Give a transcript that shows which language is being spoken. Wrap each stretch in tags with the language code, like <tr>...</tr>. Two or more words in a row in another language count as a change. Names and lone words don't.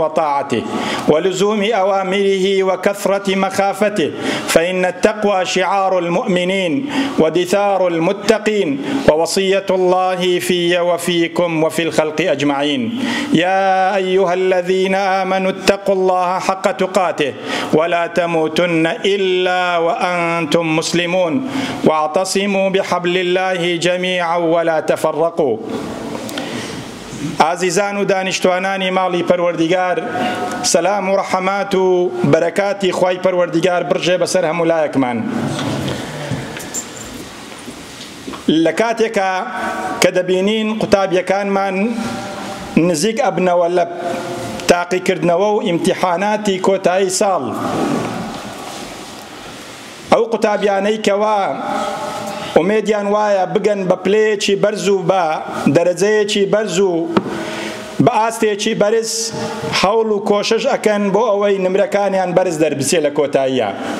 <ar>وطاعته ولزوم أوامره وكثرة مخافته فإن التقوى شعار المؤمنين ودثار المتقين ووصية الله في وفيكم وفي الخلق أجمعين يا أيها الذين آمنوا اتقوا الله حق تقاته ولا تموتن إلا وأنتم مسلمون واعتصموا بحبل الله جميعا ولا تفرقوا</ar> <ckb>عزیزان و دانشتوانانی ماڵی پەروەردیگار سەلام و ڕەحەمات و بەرەکاتی خوای پەروەردیگار بڕژێ بەسەر هەموو لایەکمان لە کاتێکە کە دەبینین قوتابیەکانمان نزیک ئەبنەوە لە تاقیکردنەوە و ئیمتیحاناتی کۆتایی ساڵ ئەو قوتابیانەی کەوا ئومێدیان وایە بگەن بە پلەیەکی بەرز و بە دەرەجەیەکی بەرز و بە ئاستێکی بەرز هەوڵ و کۆشش ئەکەن بۆ ئەوەی نمرەکانیان بەرز دەربچێ لە کۆتاییە</ckb>